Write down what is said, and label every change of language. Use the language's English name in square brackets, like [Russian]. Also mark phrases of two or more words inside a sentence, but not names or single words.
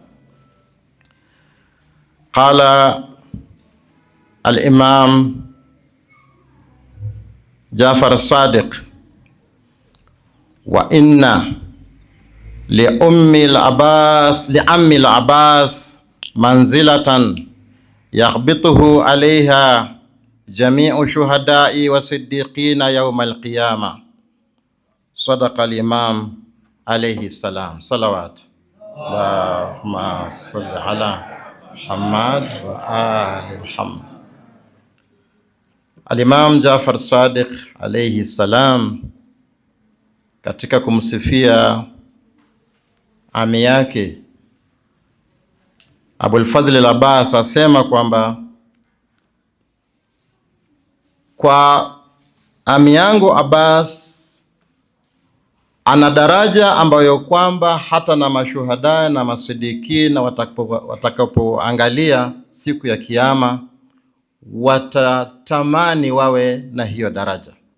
[Arabic] قال الإمام جعفر الصادق: وإن لأم العباس منزلة يغبطه عليها جميع شهداء وصديقين يوم القيامة. صدق الإمام عليه السلام. صلوات اللهم صل على محمد وآل محمد. [Swahili] Al-Imam Jafar Sadiq [Arabic] عليه السلام [Swahili] katika kumsifia ami yake Abul Fadhl al-Abbas asema kwamba kwa ami yangu Abbas ana daraja ambayo kwamba hata na mashuhada na masidiki na watakapoangalia siku ya Kiyama watatamani wawe na hiyo daraja.